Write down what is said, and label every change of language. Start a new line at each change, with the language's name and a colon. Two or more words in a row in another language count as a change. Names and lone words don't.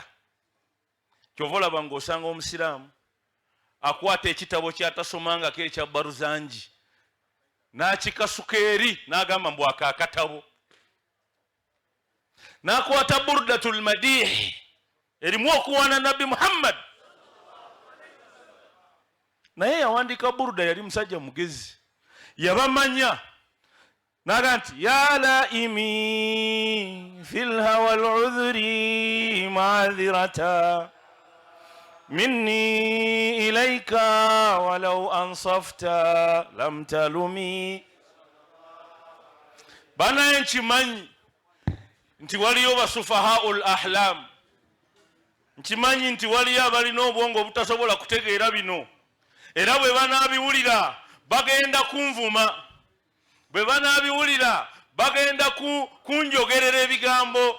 Ganda: Kyova olaba ng'osanga omusiraamu akwata ekitabo kyatasomangako ekya Baruzanji n'akikasuka eri n'agamba mbu aka akatabo, n'akwata Burdatul Madih erimu okuwaana Nabbi Muhammad. Naye yawandiika Burda yali musajja mugezi, yabamanya n'agamba nti
Arabic: يا لائمي في الهوى العذري معذرة مني إليك ولو أنصفت لم تلم.
Ganda: Banaye nkimanyi nti waliyo
Arabic: سفهاء الأحلام,
Ganda: nkimanyi nti waliyo abalina obwongo obutasobola kutegeera bino, era bwe banaabiwulira bagenda kunvuma, bwe banaabiwulira bagenda kunjogerera ebigambo.